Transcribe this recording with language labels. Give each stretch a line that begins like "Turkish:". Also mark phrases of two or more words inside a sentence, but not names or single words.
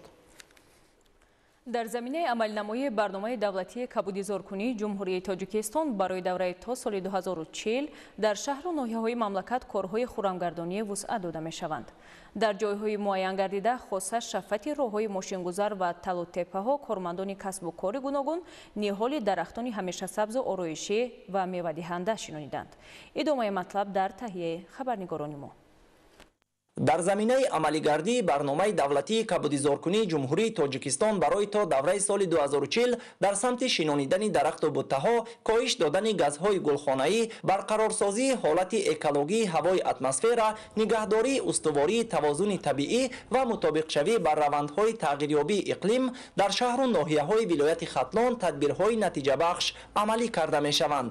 Tajik: Дар заминаи амалнамоии барномаи давлатии кабудизоркунии Ҷумҳурии Тоҷикистон барои давраи то соли 2040 дар шаҳр ва ноҳияҳои мамлакат корҳои хуррамгардонӣ вусъат дода мешаванд. Дар ҷойҳои муайян гардида хоса шафати роҳҳои мошингузар ва тал ва теппаҳо кормандони касб ва кори гуногун ниҳоли дарахтони ҳамеша сабз ва ороишӣ ва мевадиҳанда шаниданд. Идомаи матлаб дар таҳияи хабарнигорони мо. дар заминаи амалигардии барномаи давлатии кабудизоркунии ҷумҳурии тоҷикистон барои то давраи соли 2040 дар самти шинонидани дарахту буттаҳо, коҳиш додани газҳои гулхонаӣ, барқарорсозии ҳолати экологии ҳавои атмосфера, нигаҳдории устувории тавозуни табиӣ ва мутобиқшавӣ бар равандҳои тағйирёбии иқлим дар шаҳру ноҳияҳои вилояти Хатлон тадбирҳои натиҷабахш амалӣ карда мешаванд.